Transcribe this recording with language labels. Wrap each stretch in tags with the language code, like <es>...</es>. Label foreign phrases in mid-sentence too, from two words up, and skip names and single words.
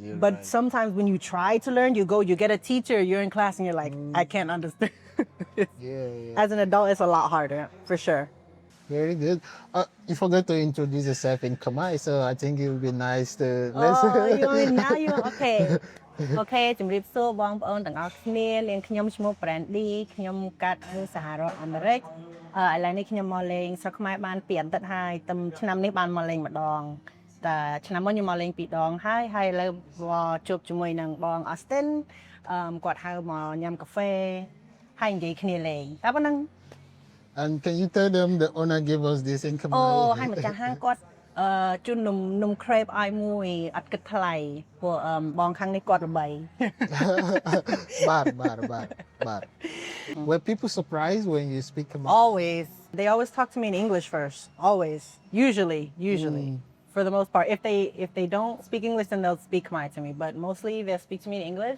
<en>But sometimes when you try to learn, you get a teacher, you're in class, and you're like, I can't understand. As an adult, it's a lot harder, for sure. Very good. You forgot to introduce yourself in Khmer, so I think it would be nice to let's. Oh, you want me now? You okay? Okay</en> <km>ជំរាបសួរបងប្អូនទាំងអស់គ្នានាងខ្ញុំឈ្មោះ Brandy ខ្ញុំកាត់នៅសហរដ្ឋអាមេរិកឥឡូវនេះខ្ញុំមកលេងស្រុកខ្មែរបាន2អាទិត្យហើយតែឆ្នាំនេះបានមកលេងម្ដងតែឆ្នាំមុនខ្ញុំមកលេង2ដងហើយឥឡូវមកជួបជាមួយនឹងបង Austin គាត់ហៅមកញ៉ាំកាហ្វេហើយនិយាយគ្នាលេងតែប៉ុណ្ណឹង</km> <en>And can you tell them the owner gave us this in Khmer?</en> <km>អូហើយម្ចាស់ហាងគាត់ជូននំ crepe ឲ្យមួយអត់គិតថ្លៃព្រោះបងខាងនេះគាត់ល្បី</km> <en>Bad. Were people surprised when you speak Khmer? Always. They always talk to me in English first. Always. Usually. For the most part. If they don't speak English, then they'll speak Khmer to me. But mostly they'll speak to me in English.</en>